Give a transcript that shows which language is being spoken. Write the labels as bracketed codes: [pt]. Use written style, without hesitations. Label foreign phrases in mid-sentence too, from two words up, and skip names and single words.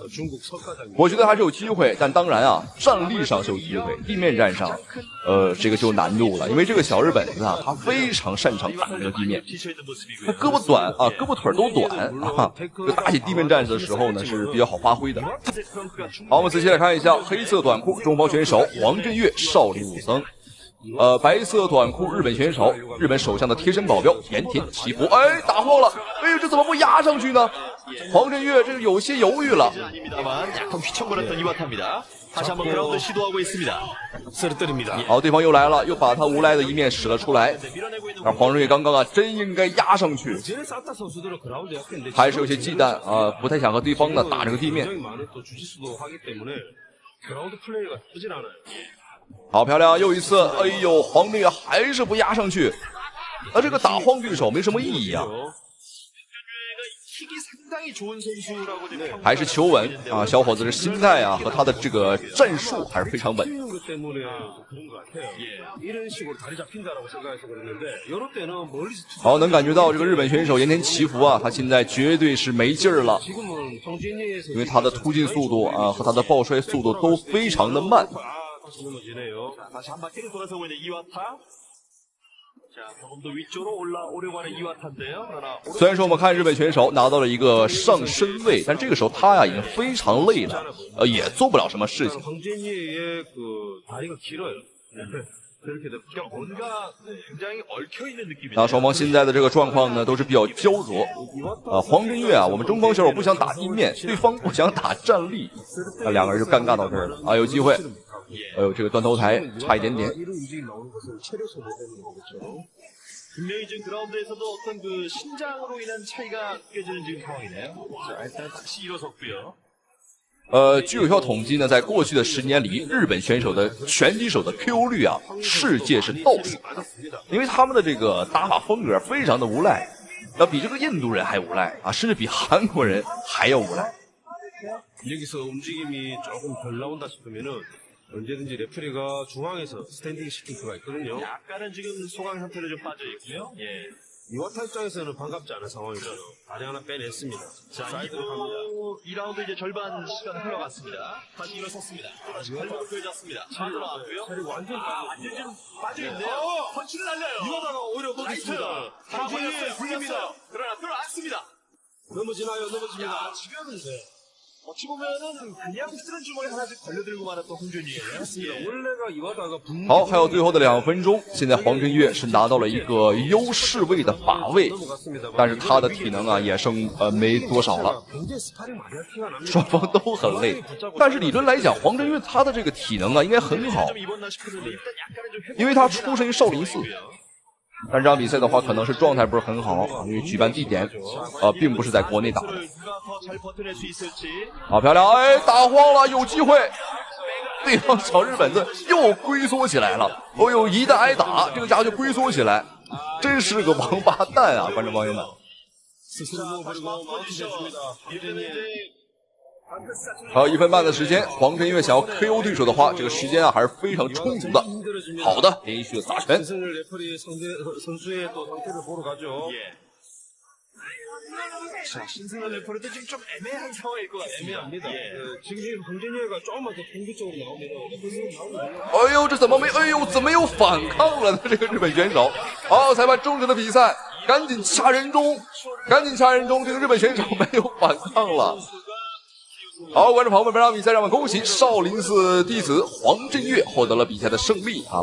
[zh] 我觉得还是有机会，但当然啊，战力上是有机会，地面战上，这个就有难度了，因为这个小日本子啊，他非常擅长打这个地面，他胳膊短啊，胳膊腿都短啊，就打起地面战士的时候呢是比较好发挥的。好，我们仔细来看一下黑色短裤中方选手黄振岳少林武僧。白色短裤日本选手，日本首相的贴身保镖盐田祈福，哎，打破了，哎呦，这怎么不压上去呢？黄振岳这个有些犹豫了。 [ko] 아닙니다만 약간 휘청거렸던 이와타입니다. 다시 한번 그라운드 시도하고 있습니다. 쓰러뜨립니다. [zh] 好，对方又来了，又把他无赖的一面使了出来。而黄振岳刚刚啊，真应该压上去， [ko] 전에 사타 선수들은 그라운드 약했는데 [zh] 还是有些忌惮啊，不太想和对方呢打这个地面。 [ko] 굉장히 많은 또 주짓수도 하기 때문에 그라운드 플레이가 나쁘진 않아요. [zh] 好漂亮，又一次，哎呦，黄振岳还是不压上去，这个打晃对手没什么意义啊。 [ko] 킥이 상당히 좋은 선수라고 좀 평가를 [zh] 还是求稳啊，小伙子的心态啊和他的这个战术还是非常稳。 [ko] 뛰는 것 때문에 그런 것 같아요. 이런 식으로 다리 잡힌다라고 생각해서 그랬는데 이럴 때는 멀리서 [zh] 好，能感觉到这个日本选手盐田祈福啊，他现在绝对是没劲儿了， [ko] 지금은 황준희의 [zh] 因为他的突进速度啊和他的抱摔速度都非常的慢。 [ko] 다시 넘어지네요. 다시 한 바퀴를 돌아서고 있는 이와타. 자, 조금 더 위쪽으로 올라오려고 하는 이와타인데요. 그러나 [zh] 虽然说我们看日本选手拿到了一个上身位，但这个时候他呀已经非常累了，也做不了什么事情。 [ko] 황준희의 그 다리가 길어요. 그렇게 되면 그러니까 뭔가 굉장히 얽혀있는 느낌이네요. [zh] 那双方现在的这个状况呢，都是比较焦灼。黄振岳啊，我们中方选手不想打地面，对方不想打站立，两个人就尴尬到这儿了啊，有机会。哎呦，这个断头台差一点点。 [ko] 이런 움직임 나오는 것은 체력 소모되는 거겠죠. 분명히 지금 그라운드에서도 어떤 그 신장으로 인한 차이가 느껴지는 지금 상황이네요. 자, 일단 다시 일어섰고요. [zh] 据有效统计呢，在过去的10年里，日本选手的拳击手的 KO 率啊，世界是倒数的，因为他们的这个打法风格非常的无赖，比这个印度人还无赖啊，甚至比韩国人还要无赖。 [ko] 여기서 움직임이 조금 덜 나온다 싶으면은 언제든지 레프리가 중앙에서 스탠딩 시킬 수가 있거든요. 약간은 지금 소강 상태로 좀 빠져 있고요. 예. 이와타 입장에서는 반갑지 않은 상황이죠. 다리 하나 빼냈습니다. 자, 사이드로 갑니다. 2라운드 이제 절반 시간 흘러갔습니다. 다시 일어섰습니다. 다시 발목을 펴졌습니다. 빠져나왔고요. 체력 완전 완전 좀 빠져있네요. 펀치를 날려요. 이와타가 오히려 먹겠습니다. 당신이 불립니다. 그러나 들어왔습니다. 넘어지나요? 넘어집니다. 야, 지금 어찌 보면은 그냥 쓰는 주먹에 하나씩 걸려들고 말았던 홍준이에요. 예. 원래가 이와타가 [zh] 好，还有最后的2分钟，现在黄振岳是拿到了一个优势位的把位，但是他的体能啊也剩没多少了， [ko] 굉장히 스파링 많이 할 티가 납니다. [zh] 双方都很累。但是理论来讲，黄振岳他的这个体能啊应该很好， [ko] 좀 입었나 싶었는데 일단 약간은 좀 [zh] 因为他出身于少林寺。但这场比赛的话，可能是状态不是很好，因为举办地点并不是在国内打的。好漂亮，哎，打慌了，有机会。对方小日本子又龟缩起来了，哦呦，一旦挨打，这个家伙就龟缩起来，真是个王八蛋啊！观众朋友们。还有1分半的时间，黄振岳想要 KO 对手的话，这个时间啊还是非常充足的。好的，连续的砸拳。 [ko] 신승현 레퍼리도 지금 좀 애매한 상황일 것 같습니다. 애매합니다. 지금 황진혁가 조금만 더 공격적으로 나오면 [zh] 哎呦，这怎么没？哎呦，怎么又反抗了呢？这个日本选手。好，裁判终止了比赛，赶紧掐人中，赶紧掐人中。这个日本选手没有反抗了。好，观众朋友们，本场比赛让我们恭喜少林寺弟子黄振岳获得了比赛的胜利啊！